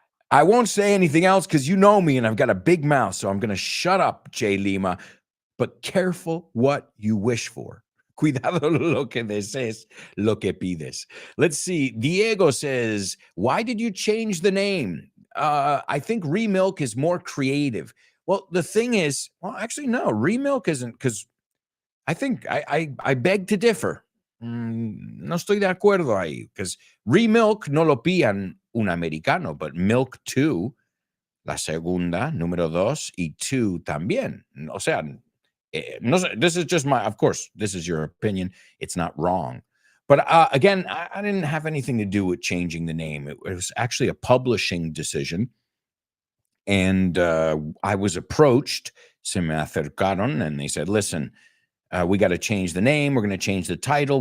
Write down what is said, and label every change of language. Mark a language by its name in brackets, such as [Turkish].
[English] I won't say anything else because you know me and I've got a big mouth. So I'm going to shut up, Jay Lima, but careful what you wish for. [Spanish] Cuidado lo que desees, lo que pides. [English] Let's see. Diego says, "Why did you change the name?" I think Remilk is more creative. Well, the thing is, well, actually, no, Remilk isn't, because I think I beg to differ. [Spanish] No estoy de acuerdo ahí, because Remilk no lo pillan un americano, but Milk 2, la segunda, número 2, y 2 también. O sea, no, [English] this is just of course, this is your opinion. It's not wrong. But again, I didn't have anything to do with changing the name. It was actually a publishing decision. And I was approached, [Spanish] se me acercaron, [English] and they said, "Listen, we got to change the name. We're going to change the title.